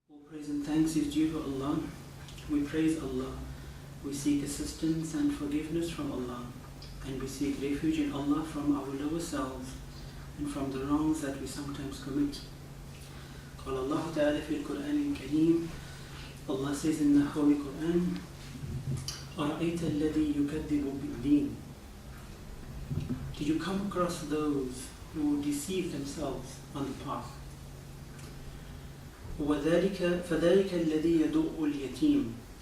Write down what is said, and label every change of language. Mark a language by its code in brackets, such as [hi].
[en] Praise and thanks is due to Allah. We praise Allah. We seek assistance and forgiveness from Allah. And we seek refuge in Allah from our lower selves and from the wrongs that we sometimes commit. [ar] قال الله تعالى في القرآن الكريم. [en] Allah says in the Holy Quran, [ar] أَرَأَيْتَ الَّذِي يُكَذِّبُ بِالدِّينِ. [en] Did you come across those who deceive themselves on the path? [ar] فَذَلِكَ الَّذِي يَدُعُّ الْيَتِيمِ.